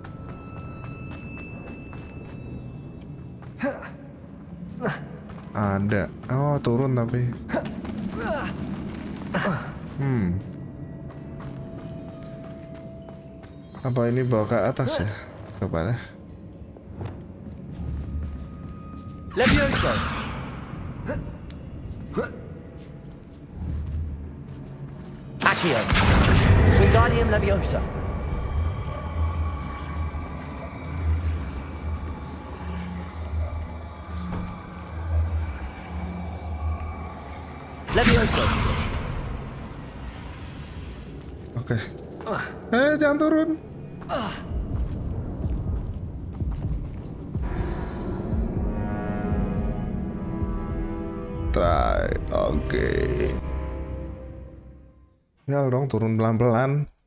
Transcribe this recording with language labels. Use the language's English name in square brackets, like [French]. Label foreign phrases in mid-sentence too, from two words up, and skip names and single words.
[Indonesian] Ada. Oh, turun tapi. Apa ini bawa ke atas ya? Coba deh. Levioso. Accio. Wingardium Leviosa. Levioso. Oke. Jangan turun. Try. Oke. Ya dong, turun pelan-pelan.